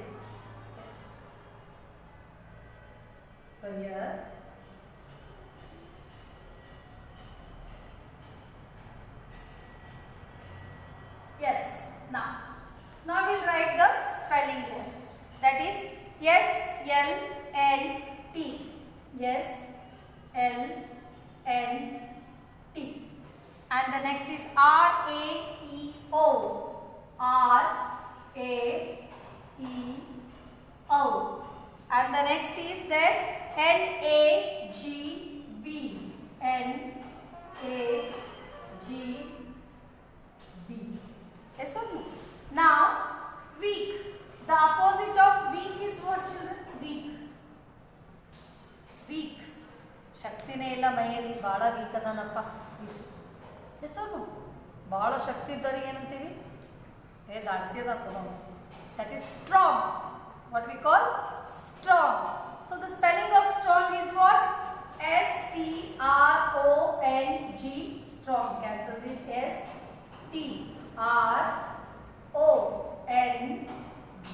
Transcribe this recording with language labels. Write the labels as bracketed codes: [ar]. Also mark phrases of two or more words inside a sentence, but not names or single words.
[en] Yes. So here yes. Now we'll write the spelling here. That is S-L-N-T. S-L-N-T. And the next is R-A-E-O. R-A-E-O. And the next is then NAGB. NAGB. Yes or no? Now weak. The opposite of weak is what, children? Weak. Weak. [kn] ಶಕ್ತಿನೇ ಇಲ್ಲ ಮೈಯಲ್ಲಿ, ಭಾಳ ವೀಕ್ ಅದಾನಪ್ಪ. [en] yes or no? [kn] ಭಾಳ ಶಕ್ತಿ ಇದ್ದವ್ರಿಗೆ ಏನಂತೀವಿ? [en] That is strong. What we call strong. So the spelling of strong is what? STRONG. Strong. Cancel this STRONG.